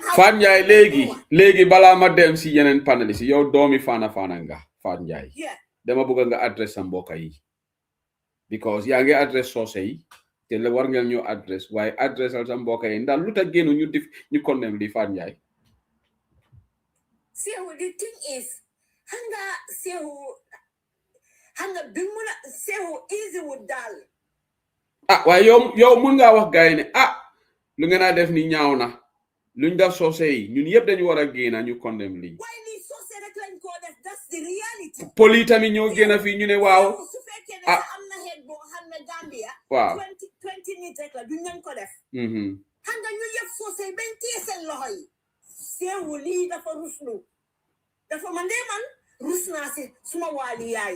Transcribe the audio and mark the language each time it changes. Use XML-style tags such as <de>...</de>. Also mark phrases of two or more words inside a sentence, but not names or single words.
<wo>Fane Ndiaye léegi balaa ma dem si yeneen panelist yow doomi faana nga Fane Ndiaye dama bëgg nga adresse sa mbokk yi because yaa ngi adresse soose yi te la war ngeen ñoo adresse waaye adresse al sa mbokk yi ndax lu tax génnu ñu condemn li Fane Ndiaye Sehu</wo> <en>the thing is</en> <wo>hanga bi mun a Sehu easy wut daal waaye yow mun ngaa wax gaay ne lu ngeen a def ni ñaaw na luñ def soose yi ñun yëpp dañu war a génn ñu condemn lii waaye lii soose rek lañ ko def</wo> <en>that's the reality</en> <wo>poli tamit ñoo génn fii ñu ne waaw su fekkee ne am na xeet boo xam ne Gambia waaw 20 nit rek la duñ nañ ko def xam nga ñu yëpp soose bañ téye seen loxo yi Sehu lii dafa ruslu dafa man de man rus naa si suma waali yaay</wo>